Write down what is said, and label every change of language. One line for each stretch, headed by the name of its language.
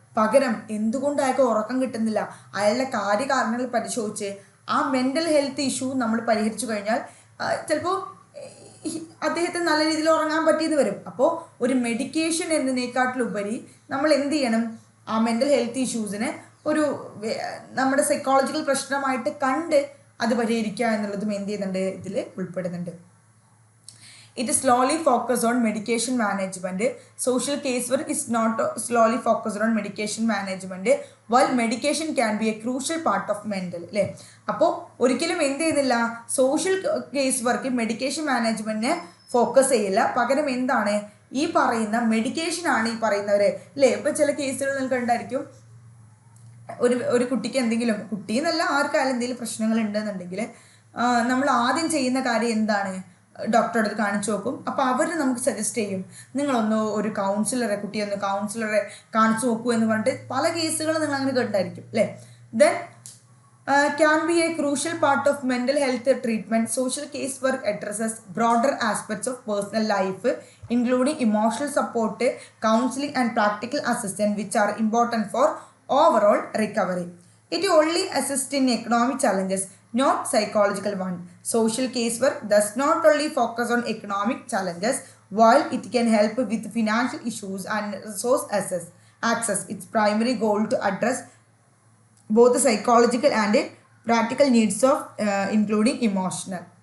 Malayalam: പകരം എന്തുകൊണ്ട് അയാൾക്ക് ഉറക്കം കിട്ടുന്നില്ല, അയാളുടെ കാര്യകാരണങ്ങൾ പരിശോധിച്ച് ആ മെൻ്റൽ ഹെൽത്ത് ഇഷ്യൂ നമ്മൾ പരിഹരിച്ചു കഴിഞ്ഞാൽ ചിലപ്പോൾ അദ്ദേഹത്തിന് നല്ല രീതിയിൽ ഉറങ്ങാൻ പറ്റിയെന്ന് വരും. അപ്പോൾ ഒരു മെഡിക്കേഷൻ എന്നതിനേക്കാട്ടിലുപരി നമ്മൾ എന്ത് ചെയ്യണം? ആ മെൻ്റൽ ഹെൽത്ത് ഇഷ്യൂസിനെ ഒരു നമ്മുടെ സൈക്കോളജിക്കൽ പ്രശ്നമായിട്ട് കണ്ട് അത് പരിഹരിക്കുക എന്നുള്ളതും എന്ത് ചെയ്യുന്നുണ്ട്? ഇതിൽ ഉൾപ്പെടുന്നുണ്ട്.
English: It is slowly focused on medication management. Social casework is not slowly focused on medication management, while medication can be a crucial part of mental
Malayalam: അല്ലേ. അപ്പോൾ ഒരിക്കലും എന്ത് ചെയ്യുന്നില്ല? Social case work medication മാനേജ്മെൻറ്റിനെ focus ചെയ്യില്ല. പകരം എന്താണ്? ഈ പറയുന്ന മെഡിക്കേഷനാണ് ഈ പറയുന്നവർ അല്ലേ. ഇപ്പോൾ ചില കേസുകൾ നിങ്ങൾക്ക് ഉണ്ടായിരിക്കും, ഒരു കുട്ടിക്ക് എന്തെങ്കിലും, കുട്ടി എന്നല്ല ആർക്കായാലും എന്തെങ്കിലും പ്രശ്നങ്ങൾ ഉണ്ടെന്നുണ്ടെങ്കിൽ നമ്മൾ ആദ്യം ചെയ്യുന്ന കാര്യം എന്താണ്? ഡോക്ടറെ അടുത്ത് കാണിച്ചു നോക്കും. അപ്പോൾ അവർ നമുക്ക് സജസ്റ്റ് ചെയ്യും, നിങ്ങളൊന്ന് ഒരു കുട്ടിയൊന്ന് കൗൺസിലറെ കാണിച്ചു നോക്കൂ എന്ന് പറഞ്ഞിട്ട് പല കേസുകളും നിങ്ങൾ അങ്ങനെ കേട്ടായിരിക്കും അല്ലേ.
English: Then can be a crucial part of mental health treatment. Social case work addresses broader aspects of personal life including emotional support, counselling and practical assistance which are important for overall recovery. It only assists in economic challenges, not psychological one. Social casework does not only focus on economic challenges, while it can help with financial issues and resource access. Its primary goal to address both the psychological and practical needs of including emotional.